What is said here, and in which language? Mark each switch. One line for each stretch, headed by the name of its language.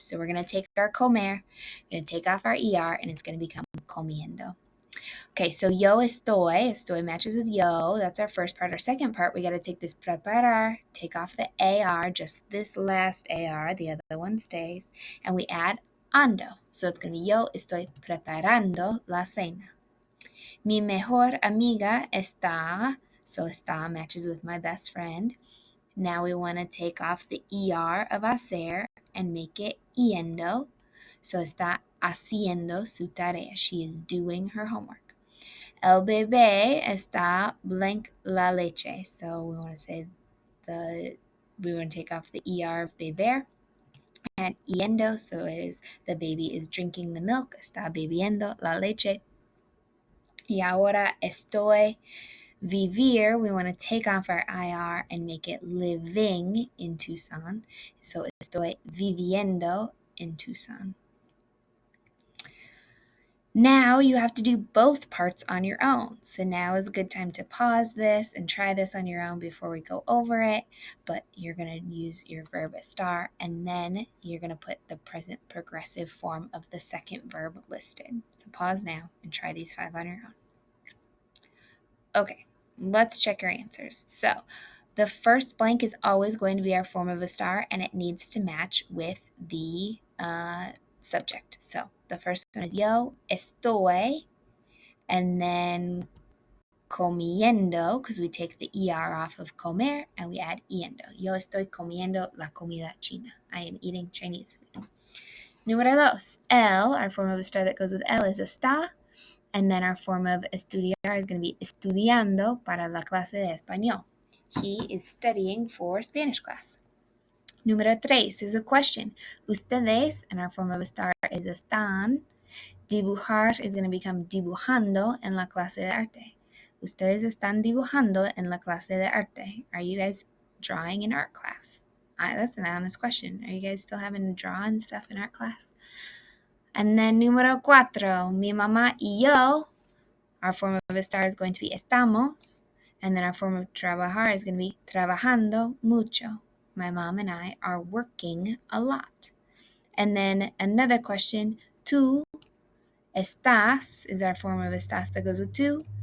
English: So we're going to take our comer, going to take off our er, and it's going to become comiendo. Okay, so yo estoy matches with yo. That's our first part. Our second part, we got to take this preparar, take off the AR, just this last AR, the other one stays, and we add ando. So it's going to be
Spanish: yo estoy preparando la cena. Mi mejor amiga está,
English: so está matches with my best friend. Now we want to take off the ER of hacer and make it yendo.
Spanish: So está haciendo su tarea.
English: She is doing her homework.
Spanish: El bebé está blank la leche.
English: So we want to say we want to take off the ER of beber and yendo. So it is the baby is drinking the milk.
Spanish: Está bebiendo la leche. Y ahora estoy vivir.
English: We want to take off our IR and make it living in Tucson.
Spanish: So estoy viviendo in Tucson.
English: Now you have to do both parts on your own. So now is a good time to pause this and try this on your own before we go over it. But you're going to use your verb estar, and then you're going to put the present progressive form of the second verb listed. So pause now and try these 5 on your own. Okay, let's check your answers. So the first blank is always going to be our form of estar, and it needs to match with the subject. So the first one is
Spanish: yo estoy,
English: and then comiendo, because we take the ER off of comer and we add yendo.
Spanish: Yo estoy comiendo la comida china.
English: I am eating Chinese food.
Spanish: Número dos,
English: el, our form of estar that goes with el is está, and then our form of estudiar is going to be
Spanish: estudiando para la clase de español.
English: He is studying for Spanish class.
Spanish: Número tres
English: is a question. Ustedes, and our form of estar is están.
Spanish: Dibujar
English: is going to become
Spanish: dibujando en la clase de arte. Ustedes están dibujando en la clase de arte.
English: Are you guys drawing in art class? That's an honest question. Are you guys still having to draw and stuff in art class? And then
Spanish: número cuatro, mi mamá y yo.
English: Our form of estar is going to be estamos. And then our form of trabajar is going to be
Spanish: trabajando mucho.
English: My mom and I are working a lot. And then another question,
Spanish: tú estás
English: is our form of estás that goes with tú.